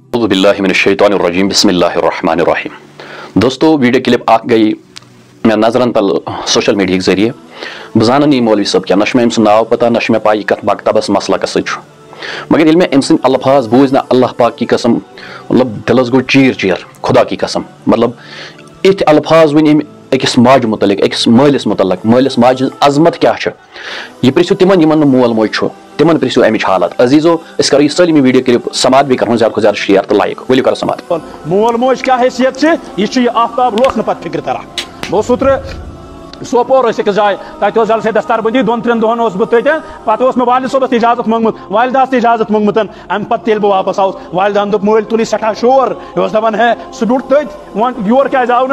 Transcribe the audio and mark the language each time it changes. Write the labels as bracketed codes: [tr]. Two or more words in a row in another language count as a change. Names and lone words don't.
[ar] باللہ من الشیطان الرجیم بسم اللہ الرحمن الرحیم. [ks] دوستو ویڈیو کلپ اخ گئی مے نظرن تل [ur] سوشل میڈیا کے ذریعے [ks] بہ زانن یہ مولوی صاحب کیا نہ أمۍ سُنٛد ناو پتہ نہ مے پائی کت مکتبس مسلکس سۭتۍ مگر ییٚلہِ مےٚ أمۍ سٕنٛدۍ الفاظ بوٗزۍ نہ [ur] اللہ پاک کی قسم [ks] مطلب دلس گوٚو چیٖر چیٖر [ur] خدا کی قسم [ks] مطلب یِتھۍ الفاظ ؤنۍ أمۍ أکِس ماجہِ متعلق أکِس مٲلِس متعلق مٲلِس ماجہِ ہٕنٛز عظمت کیاہ چھِ یہِ پرژھِو تِمن یِمن نہٕ مول موج چھُ تِمن پرژھِو امِچ حالت. عزیزو أسۍ کرو یہِ سٲلِم یہِ ویڈیو کلپ سماعت بیٚیہِ کرہون زیادٕ کھۄتہٕ زیادٕ شیر تہٕ لایک. ؤلِو کرو سماعت. مول موج [ur] کیا حیثیت سے [ks] یہ آفتاب روشن پتہ فکر تران بہت اوترٕ سوپور أکِس جایہِ تتہِ اوس جلسے دستار بندی 2-3 دۄہن اوسُس بہٕ تتہِ پتہٕ اوس مےٚ والد صٲبس تہِ اجازت منٛگمُت والدہس تہِ اجازت منٛگمُت امہِ پتہٕ ییٚلہِ بہٕ واپس آوُس والدہن دوٚپ مٲلۍ تُلٕے سٮ۪ٹھاہ شور یہِ اوس دپان ہے سُہ بیوٗٹھ تٔتۍ وۄنۍ یور کیازِ آو نہٕ